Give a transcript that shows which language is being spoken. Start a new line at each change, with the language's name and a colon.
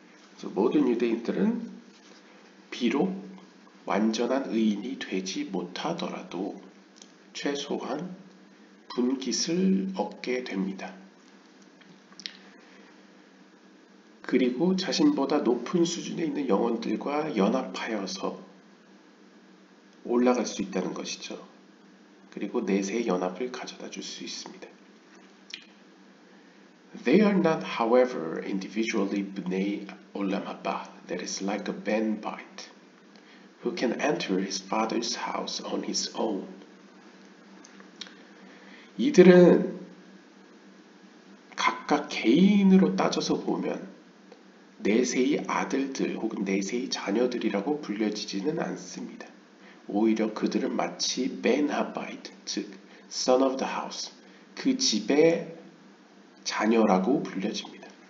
Korean: 그래서 모든 유대인들은 비록 완전한 의인이 되지 못하더라도 최소한 분깃을 얻게 됩니다. 그리고 자신보다 높은 수준에 있는 영혼들과 연합하여서 올라갈 수 있다는 것이죠. 그리고 내세의 연합을 가져다 줄 수 있습니다.
English: They are not, however, individually bnei olam haba, that is like a Benbite, who can enter his father's house on his own.
Korean: 이들은 각각 개인으로 따져서 보면 내세의 아들들 혹은 내세의 자녀들이라고 불려지지는 않습니다. 오히려 그들은 마치 벤하바이트, 즉
English: son of the house,
Korean: 그 집의 자녀라고 불려집니다.